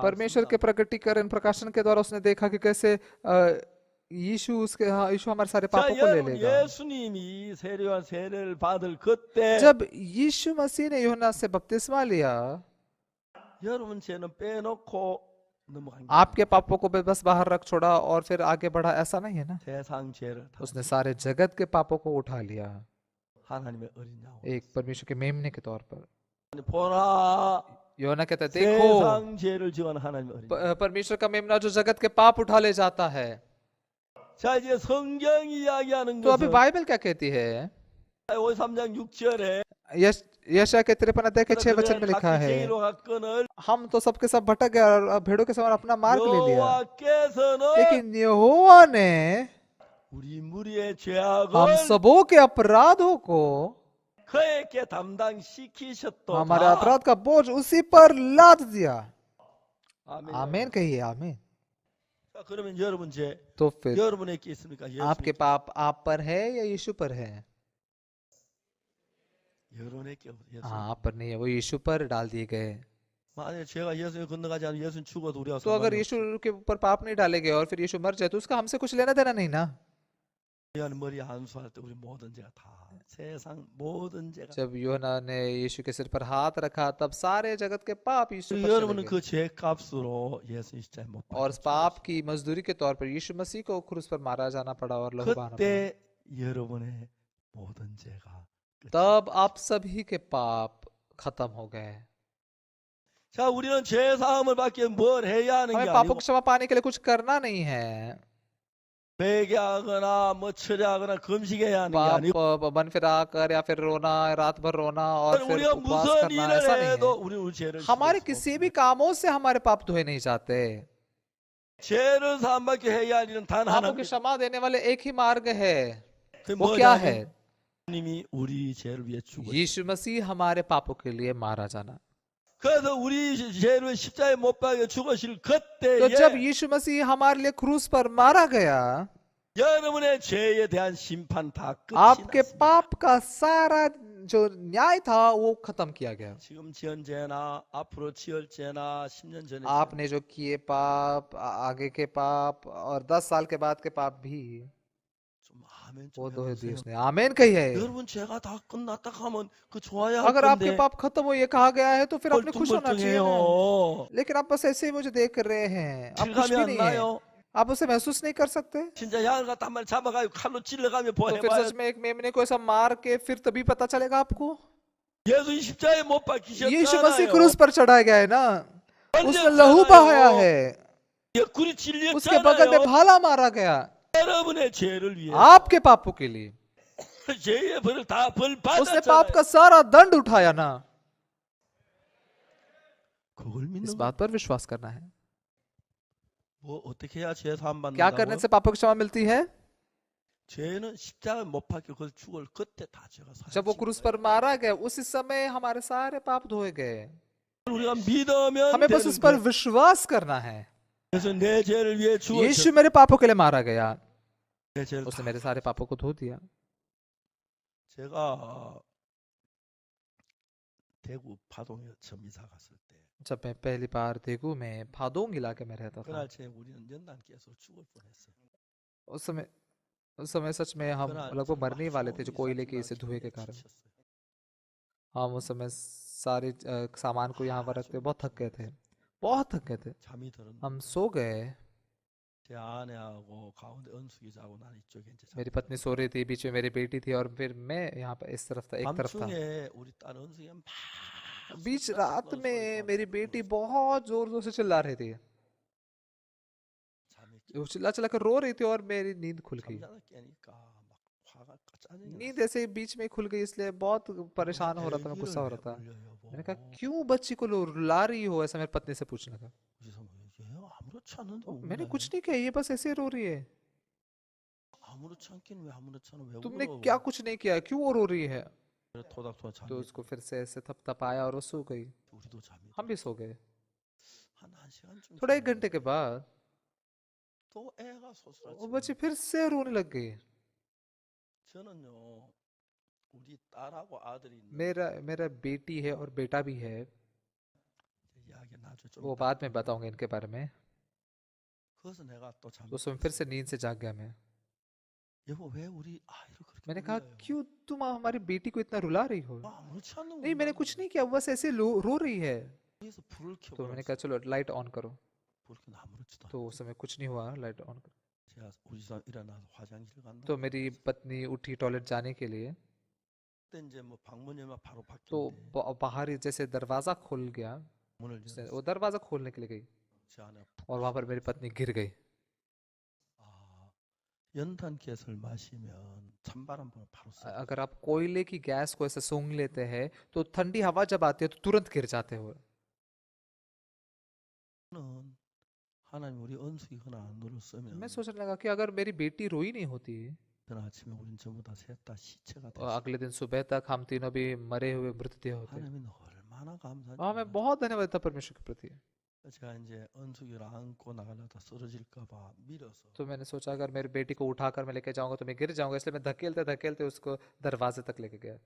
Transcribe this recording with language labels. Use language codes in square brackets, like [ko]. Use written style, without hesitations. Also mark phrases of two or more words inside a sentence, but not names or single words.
[hi] परमेश्वर के [ko] 말씀을 [hi] प्रकटीकरण प्रकाशन के द्वारा उसने देखा कि कैसे यीशु हमारे सारे [ko] 자 [hi] पापों को ले [ko] 여러분 [hi] लेगा। [ko] 예수님이 세례와 세례를 받을 그때 [hi] जब यीशु मसीह ने यूहन्ना से बपतिस्मा लिया, [ko] 여러분 죄는 빼놓고 넘어간 게 [hi] आपके पापों को बस बाहर रख छोड़ा और फिर आगे बढ़ा, ऐसा नहीं है ना। [ko] 세상 죄를 다 [hi] उसने सारे जगत के पापों को उठा लिया [ko] 하나님의 어린 양 [hi] एक परमेश्वर के मेमने के तौर पर। [ko] 보라 [hi] यूहन्ना कहता है, देखो [ko] 세상 죄를 지원 하나님의 어린 양. [hi] परमेश्वर का मेमना जो जगत के पाप उठा ले जाता है। [ko] 자 이제 성경이 이야기하는 [hi] तो अभी [ko] 것은 [hi] बाइबल क्या कहती है? [ko] 53장 6절에 [hi] यशायाह के 53 अध्याय के 6 वचन में लिखा है, [ko] 갱이로 갔거늘 [hi] हम तो सबके सब भटक गए और भेड़ों के समान अपना मार्ग ले लिया, [ko] 여호와께서는 [hi] लेकिन यहोवा ने [ko] 우리 무리의 [hi] हम [ko] 죄악을 [hi] सबों के अपराधों को, [ko] 그에게 담당시키셨도다. [hi] हमारे अपराध का बोझ उसी पर लाद दिया। [ko] 아멘. [hi] आमीन कहिए आमीन। [ko] 자, 그러면 여러분 죄 [hi] तो फिर [ko] 여러분에게 있습니까? [hi] आपके पाप आप पर है या यीशु पर है? [ko] 여러분에게 없어요. [hi] हाँ, आप पर नहीं है, वो यीशु पर डाल दिए गए। [ko] 만약에 제가 예수님 건너가지 않으면 예수님 죽어도 우리가 [hi] तो अगर यीशु के ऊपर पाप नहीं डाले गए और फिर यीशु मर जाए तो उसका हमसे कुछ लेना देना नहीं ना। [ko] 한 머리 안수할 때 우리 모든 죄가 다 세상 모든 죄가 [hi] जब यूहन्ना ने यीशु के सिर पर हाथ रखा तब सारे जगत के पाप यीशु पर चले [ko] 여러분은 [hi] गए। [ko] 그 죄값으로 예수님 십자가에 못 [hi] और उस पाप की मजदूरी के तौर पर यीशु मसीह को क्रूस पर मारा जाना पड़ा और लहू बहाना पड़ा। [ko] 그때 여러분의 모든 죄가 끝이. [hi] तब आप सभी के पाप खत्म हो गए। [ko] 자, 우리는 죄 사함을 받기 위해 뭘 해야 하는 게 [hi] हमें पापों [ko] 아니고 [hi] की क्षमा पाने के लिए कुछ करना नहीं है, [ko] 회개하거나 뭐 철회하거나 금식해야 하는 게 아니고 [hi] पाप बन फिरा कर या फिर रोना, रात भर रोना और फिर [ko] 우리가 [hi] उपवास [ko] 무슨 [hi] करना, [ko] 일을 [hi] ऐसा नहीं [ko] 해도 [hi] है। [ko] 우리 죄를 [hi] हमारे [ko] 씻을 수 [hi] किसी [ko] 없어요. [hi] भी कामों से हमारे पाप धोए नहीं जाते। [ko] 죄를 사함받게 해야 할 일은 단 [hi] पापों की [ko] 하나입니다. [hi] क्षमा देने वाले एक ही मार्ग है, [ko] 그게 [hi] वो क्या है? [ko] 뭐냐면 주님이 우리 죄를 위해 죽으셨어요. [hi] यीशु मसीह हमारे पापों के लिए मारा जाना। [ko] 그래서 우리 죄를 십자가에 못 박여 죽으실 [hi] तो जब [ko] 그때에 [hi] यीशु मसीह हमारे लिए क्रूस पर मारा गया, [ko] 여러분의 죄에 대한 심판 다 끝이 [hi] आपके [ko] 났습니다. [hi] पाप का सारा जो न्याय था वो खत्म किया गया। [ko] 지금 지은 죄나 앞으로 지을 죄나 10년 전에 [hi] आपने जो किए पाप, आगे के पाप और 10 साल के बाद के पाप भी [ko] 좀 아멘 [hi] वो [ko] 좀 [hi] दो [ko] 해보세요. [hi] दिए उसने। आमीन कहिए। [ko] 여러분 죄가 다 끝났다 하면 그 좋아야 할 [hi] अगर आपके [ko] 건데 [hi] पाप खत्म हो ये कहा गया है तो फिर आपने खुश होना चाहिए ना। [ko] 멀뚱멀뚱해요. [hi] लेकिन आप बस ऐसे ही मुझे देख रहे हैं, आप कुछ [ko] 실감이 [hi] भी [ko] 안 [hi] नहीं है, [ko] 나요. [hi] आप उसे महसूस नहीं कर सकते। [ko] 진짜 양을 갖다 한 마리 잡아가지고 칼로 찔러가며 [hi] तो फिर [ko] 보내봐야 [hi] सच में एक मेमने को ऐसा मार के फिर तभी पता चलेगा आपको। [ko] 예수 십자가에 못 [hi] यीशु मसीह [ko] 박히셨잖아요. [hi] क्रूस पर चढ़ाया गया है ना, उसने [ko] 흘렸잖아요. [hi] लहू बहाया है, [ko] 옆구리 [hi] उसके बगल में [ko] 찔렸잖아요. [hi] भाला मारा गया [ko] 여러분의 죄를 위해 [hi] आपके पापों के लिए। [ko] 죄의 벌을 다 벌 [hi] उसने पाप [ko] 받았잖아요. [hi] का सारा दंड उठाया ना। [ko] 그걸 [hi] इस [ko] 믿는 거 [hi] बात पर विश्वास करना है। [ko] 뭐 어떻게 해야 죄 사함 [hi] क्या करने [ko] 받는다고? [hi] से पापों की क्षमा मिलती है? [ko] 죄는 십자가에 못 박혀 그걸 죽을 그때 다 죄가 [hi] जब वो [ko] 사라진 [hi] क्रूस [ko] 거예요. [hi] पर मारा गया उसी समय हमारे सारे पाप धोए गए। [ko] 우리가 믿으면 [hi] हमें बस [ko] 되는 [hi] उस पर [ko] 거예요. [hi] विश्वास करना है। [ko] 그래서 내 죄를 위해 [hi] यीशु [ko] 죽으셨. [hi] मेरे पापों के लिए मारा गया, [ko] 내 죄를 [hi] उसने [ko] 다. [hi] मेरे सारे पापों को धो दिया। [ko] 제가 대구 파동에 처음 이사 갔을 때 [hi] जब मैं पहली बार देगू में भादोंग इलाके में रहता था, [ko] 그날 제 우리는 연단께서 죽을 뻔했어요. [hi] उस समय सच में हम [ko] 그날 [hi] लगभग [ko] 정말 [hi] मरने ही वाले थे, जो [ko] 이사 [hi] कोयले के [ko] 끝날 [hi] इसे धुएं के [ko] 저녁에 [hi] कारण। [ko] 지쳤어요. [hi] हम उस समय सारे सामान को यहाँ पर रखते बहुत थक गए थे, बहुत थक गए थे। [ko] 잠이 들었는데 [hi] हम सो गए, [ko] 제 아내하고 가운데 은숙이 자고 난 이쪽에 이제 [hi] मेरी पत्नी सो रही थी, बीच में मेरी बेटी थी और फिर मैं यहाँ पर इस तरफ था, एक तरफ था। [ko] 밤중에 우리 딸 은숙이가 막 [hi] बीच रात में मेरी बेटी बहुत जोर जोर से चिल्ला रही थी, [ko] 잠이 [hi] वो चिल्ला चिल्ला कर रो रही थी और मेरी नींद खुल गई। [ko] 잠자다 깨니까 막 화가 짜증이 [hi] नींद ऐसे ही बीच में खुल गई, इसलिए बहुत परेशान हो रहा था, मैं गुस्सा हो रहा था। मैंने कहा क्यों बच्ची को रुला रही हो, ऐसा मेरी पत्नी से पूछने लगा। [ko] 아무렇지 않은데 [hi] मैंने कुछ नहीं किया, ये बस ऐसे ही रो रही है। [ko] 아무렇지 않긴 왜 아무렇지 않아 왜 [hi] तुमने [ko] 울어? [hi] क्या कुछ नहीं किया, क्यों वो रो रही है? [ko] 토닥토닥 [hi] तो [ko] 잠이 [hi] उसको फिर से ऐसे थपथपाया और वो सो गई। [ko] 우리도 잠이 [hi] हम भी सो गए। [ko] 한 1시간쯤 [hi] थोड़ा 1 घंटे के बाद [ko] 또 애가 [hi] वो [ko] 소스라치고 [hi] बच्ची फिर से रोने लग गई। [ko] 저는요, 우리 딸하고 아들이 있는데 [hi] मेरा मेरा बेटी है और बेटा भी है, [ko] 이야기 나중에 좀 [hi] वो [ko] 이따 [hi] बाद में [ko] 할게요. [hi] बताऊंगा इनके बारे में। [ko] 그래서 내가 또 [hi] तो उस समय फिर [ko] 잘못했어요. [hi] से नींद से जाग गया मैं। [ko] 여보 왜 우리 아이를 그렇게 [hi] मैंने कहा, [ko] 울려요? [hi] क्यों तुम हमारी बेटी को इतना रुला रही हो? [ko] 아무렇지 않는 [hi] नहीं, मैंने [ko] 운다는 [hi] कुछ [ko] 거예요. [hi] नहीं किया, वो बस ऐसे रो रही है। [ko] 그래서 불을 [hi] तो [ko] 켜보라 [hi] मैंने [ko] 그랬어요. [hi] कहा चलो [en] light on [hi] करो। [ko] 불 켜면 아무렇지도 [hi] तो [ko] 않아요. [hi] उस समय कुछ नहीं हुआ, [en] light on [hi] करो। [ko] 제가 우리 사람 일어나서 화장실 간다고 [hi] तो मेरी [ko] 그랬어요. [hi] पत्नी उठी टॉयलेट जाने के लिए, [ko] 그때 이제 뭐 방문 열면 바로 [hi] तो [ko] 바뀐데 [hi] बाहर ही जैसे दरवाजा खुल गया, [ko] 문을 [hi] वो [ko] 열었어요. [hi] दरवाजा खोलने के लिए गई [ko] 제 안에 푹 [hi] और वहां पर मेरी [ko] 들어갔어요. [hi] पत्नी गिर गई। [ko] 아, 연탄가스를 마시면 찬바람 불면 바로 쓰러져요. [hi] अगर आप कोयले की गैस को ऐसे सूंघ लेते हैं तो ठंडी हवा जब आती है तो तुरंत गिर जाते हो। [ko] 저는 하나님 우리 은숙이 그날 안 [hi] मैं [ko] 울었으면 [hi] सोचने लगा कि अगर मेरी बेटी रोई नहीं होती [ko] 그날 아침에 우린 전부 다 셋 다 시체가 [hi] और [ko] 됐어요. [hi] अगले दिन सुबह तक हम तीनों भी मरे हुए मृतदेह होते। [ko] 하나님은 얼마나 감사한지 [hi] और मैं [ko] 몰라요. [hi] बहुत धन्यवाद था परमेश्वर के प्रति। [ko] 제가 이제 은숙이를 안고 나가려다 쓰러질까 봐 밀어서 [hi] तो मैंने सोचा अगर मेरी बेटी को उठाकर मैं लेके जाऊंगा तो मैं गिर जाऊंगा, इसलिए मैं धकेलते धकेलते उसको दरवाजे तक लेके गया